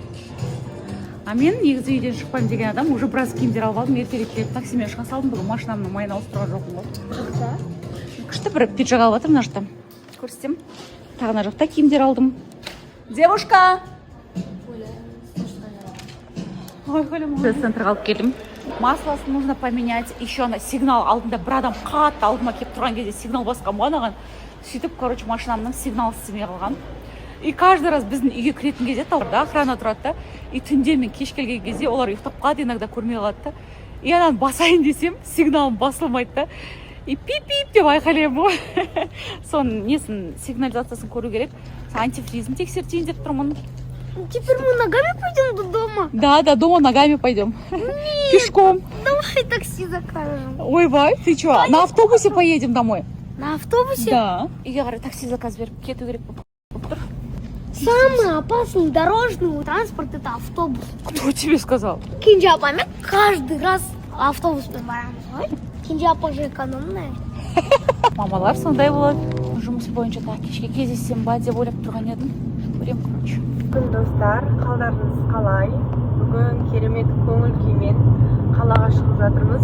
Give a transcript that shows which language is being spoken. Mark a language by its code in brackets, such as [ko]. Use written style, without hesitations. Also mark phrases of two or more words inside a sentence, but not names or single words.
[kk] А мен негізі үйден шықпаймын деген адам, уже біраз киімдер алып алдым, ертерек келіп таксимен шыға салдым, бүгін машинамның майын ауыстырған жоқпын ғой. Күшті бір пиджак алып жатырмын мына жақта. Көрсетем. Тағы мына жақта киімдер алдым. Девушка! Центрға алып келдім. [ru] Масласын нужно поменять. [kk] Еще ана сигнал алдында бір адам қатты алдыма келіп тұрған кезде сигнал басқан болған. Сөйтіп, короче, машинамның сигналы істемей қалған. [ru] И каждый раз [kk] біздің үйге кіретін кезде тауда охрана тұрады да. И түнде мен кеш келген кезде олар ұйықтап қалады, иногда көрмей қалады да. И анан басайын десем, сигналым басылмайды да. И пип-пип деп айқайлаймын ғой. Соның несін, сигнализациясын көру керек. Антифризм тексертейін деп тұрмын. [ru] Теперь мы ногами пойдем до дома? Да, дома ногами пойдем. Пешком. Давай такси закажем. Ой, бай, ты что, на автобусе поедем домой? На автобусе? Да. [kk] Үйге қарай такси заказ беріп кету керек болып тұр. [ru] Самый опасный дорожный транспорт это автобус. Кто тебе сказал? Кенже апамен каждый раз автобуспен барамыз ғой. Кенже апа же экономная. [kk] Мамалар сондай болады. Жұмыс бойынша тағы кешке кездессем ба деп ойлап тұрған едім. Көрем, короче. Бүгін достар, қалдарыңыз қалай? Бүгін керемет көңіл күймен қалаға шығып жатырмыз.